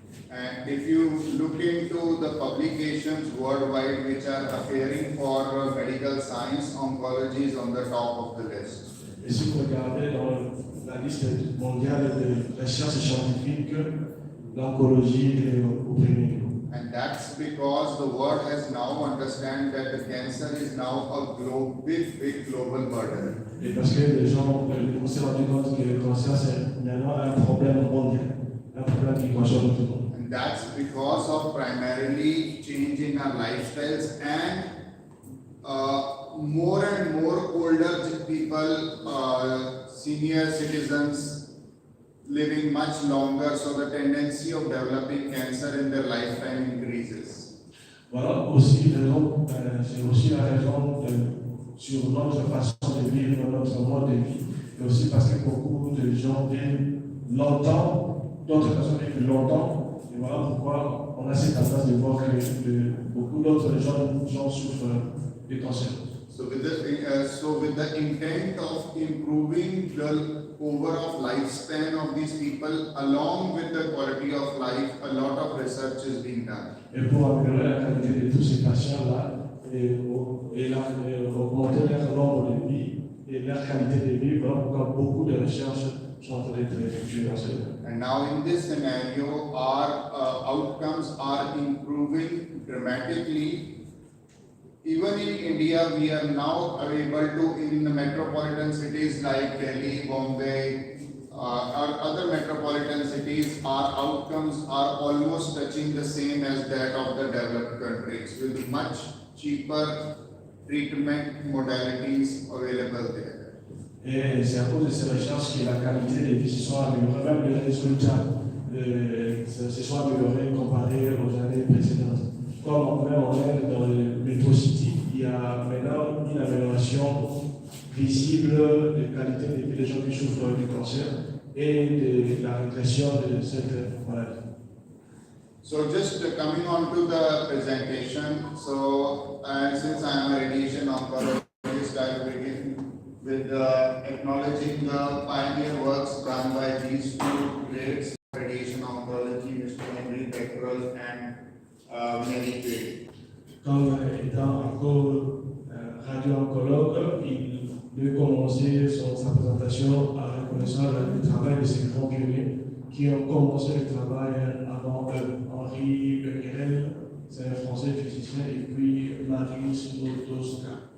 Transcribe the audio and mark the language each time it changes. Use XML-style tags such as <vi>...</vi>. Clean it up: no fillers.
<en>And if you look into the publications worldwide which are appearing for medical science, oncology is on the top of the list.</en> <fr>Et si vous regardez dans la liste mondiale de recherches scientifiques, l'oncologie est au premier niveau.</fr> <en>And that's because the world has now understand that the cancer is now a big global burden.</en> <fr>Et parce que on s'est rendu compte que le cancer c'est maintenant un problème mondial, un problème qui concerne tout le monde.</fr> <en>And that's because of primarily change in our lifestyles and more and more older people, senior citizens living much longer, so the tendency of developing cancer in their lifetime increases.</en> <fr>Voilà aussi c'est aussi la raison sur notre façon de vivre, notre mode de vie, et aussi parce que beaucoup de gens vivent longtemps, d'autres personnes vivent longtemps, et voilà pourquoi on a cette tendance de voir que beaucoup d'autres gens souffrent des cancers.</fr> <en>So with the intent of improving the overall lifespan of these people, along with the quality of life, a lot of research is being done.</en> <fr>Et pour améliorer la qualité de tous ces patients-là, et augmenter leur nombre de vie et leur qualité de vie, voilà pourquoi beaucoup de recherches sont en train d'être effectuées dans ce domaine.</fr> <en>And now in this scenario, our outcomes are improving dramatically. Even in India, we are now able to, in the metropolitan cities like Delhi, Bombay, or other metropolitan cities, our outcomes are almost touching the same as that of the developed countries, with much cheaper treatment modalities available there.</en> <fr>Et c'est à cause de ces recherches que la qualité des vies se sont améliorées, même les résultats se sont améliorés comparés aux années précédentes. Comme même en Inde, dans le Metro City, il y a maintenant une amélioration visible de qualité de vie des gens qui souffrent du cancer et de la régression de cette maladie.</fr> <en>So just coming on to the presentation, so since I am a radiation oncologist, I will begin with acknowledging the pioneer works done by these two greats, radiation oncology, Mr. Henry Becquerel and Mary Quaid.</en> <fr>Comme étant radio-oncologue, il veut commencer sa présentation en reconnaissant le travail de ces grands pionniers qui ont commencé le travail avant eux. Henri Becquerel, c'est un français physicien, et puis Marie Slotowska.</fr>